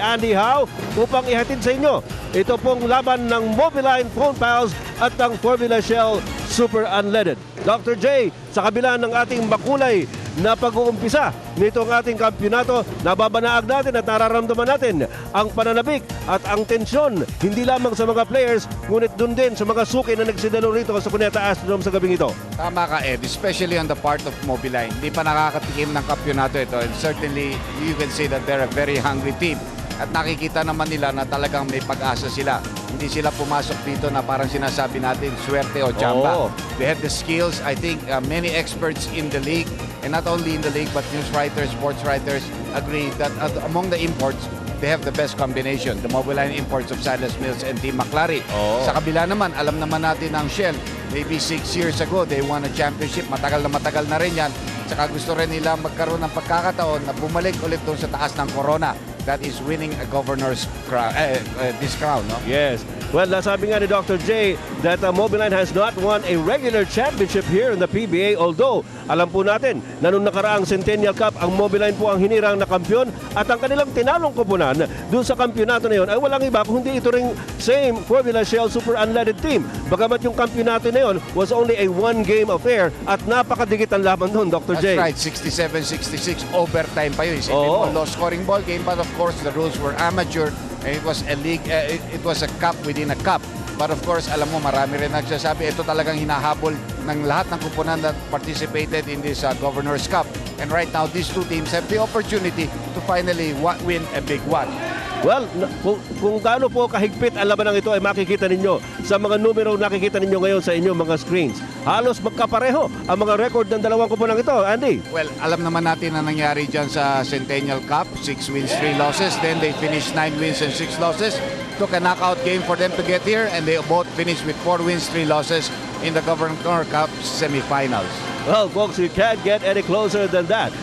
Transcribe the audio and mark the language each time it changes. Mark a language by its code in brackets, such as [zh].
[tl] Andy Howe upang ihatid sa inyo ito pong laban ng Mobiline Phone Pals at ng Formula Shell Super Unleaded. Dr. J, sa kabila ng ating makulay na pag-uumpisa nitong ating kampyonato, nababanaag natin at nararamdaman natin ang pananabik at ang tensyon hindi lamang sa mga players ngunit dun din sa mga suki na nagsidalo rito sa Cuneta Astrodome sa gabing ito. Tama ka, [en] Ed, especially on the part of Mobiline. [tl] Hindi pa nakakatikim ng kampyonato ito, [en] and certainly you can say that they're a very hungry team. [tl] At nakikita naman nila na talagang may pag-asa sila. Hindi sila pumasok dito na parang sinasabi natin swerte o chamba. [en] They have the skills. I think many experts in the league, and not only in the league but news writers, sports writers agree that among the imports, they have the best combination. The Mobiline imports of Silas Mills and Team McClary. [tl] Sa kabila naman, alam naman natin ang Shell. [en] Maybe 6 years ago, they won a championship. [tl] Matagal na rin yan. Saka gusto rin nila magkaroon ng pagkakataon na bumalik ulit doon sa taas ng corona. [en] That is winning a governor's crown, this crown, no? [tl] Yes. Well, nasabi nga ni Dr. [en] J that Mobiline has not won a regular championship here in the PBA. [tl] Although, alam po natin na nung nakaraang Centennial Cup, ang Mobiline po ang hinirang na kampiyon at ang kanilang tinalong kupunan doon sa kampyonato na yun ay walang iba kundi ito ring same Formula Shell Super Unleaded team. Bagamat yung kampyonato na yun [en] was only a 1-game affair [tl] at napakadigit ang laban doon, Dr. J. [en] That's right, 67-66, overtime [tl] pa yun. Isipin mo, [en] low-scoring ball game, but of course, the rules were amateur. It was a league, it was a cup within a cup. But of course, [tl] alam mo, marami rin nagsasabi, ito talagang hinahabol ng lahat ng kupunan [en] that participated in this Governor's Cup. And right now, these two teams have the opportunity to finally win a big one. [tl] Well, kung gaano po kahigpit ang labanang ito ay makikita ninyo sa mga numero nakikita ninyo ngayon sa inyong mga screens. Halos magkapareho ang mga record ng 2 kupunang ito, Andy. Well, alam naman natin na nangyari dyan sa Centennial Cup, 6 wins, 3 losses. [en] Then they finished 9 wins and 6 losses. Took a knockout game for them to get here, and they both finished with 4 wins, 3 losses in the Governor Cup semifinals. Well, folks, you can't get any closer than that.